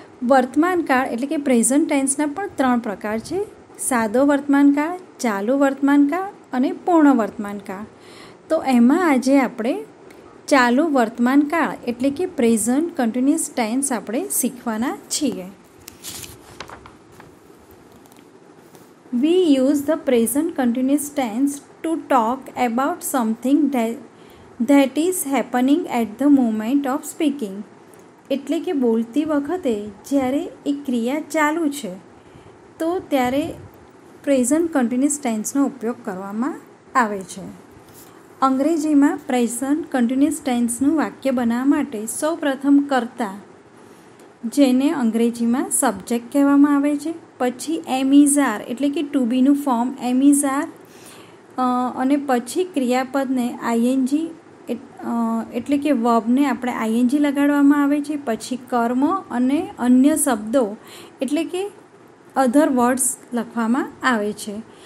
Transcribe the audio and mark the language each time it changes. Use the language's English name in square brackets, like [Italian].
[Gujarati] વર્તમાન કાળ એટલે કે પ્રેઝન્ટ ટેન્સના પણ 3 પ્રકાર છે: સાદો વર્તમાન કાળ, ચાલુ વર્તમાન કાળ અને પૂર્ણ વર્તમાન કાળ. તો એમાં આજે આપણે ચાલુ વર્તમાન કાળ એટલે કે પ્રેઝન્ટ કન્ટિન્યુઅસ ટેન્સ આપણે શીખવાના છીએ. [English] We use the present continuous tense to talk about something that is happening at the moment of speaking. [Gujarati] એટલે કે બોલતી વખતે જ્યારે એ ક્રિયા ચાલુ છે તો ત્યારે પ્રેઝન્ટ કન્ટિન્યુઅસ ટેન્સનો ઉપયોગ કરવામાં આવે છે. અંગ્રેજીમાં પ્રેઝન્ટ કન્ટિન્યુઅસ ટેન્સનું વાક્ય બનાવવા માટે સૌપ્રથમ કર્તા, જેને અંગ્રેજીમાં સબ્જેક્ટ કહેવામાં આવે છે, પછી એમ ઇઝ આર એટલે કે two બીનું form M is R, અને પછી ક્રિયાપદને આઈએનજી એટલે કે વર્બને આપણે આઈએનજી લગાડવામાં આવે છે, પછી કર્મ અને અન્ય શબ્દો એટલે કે અધર વર્ડ્સ લખવામાં આવે છે.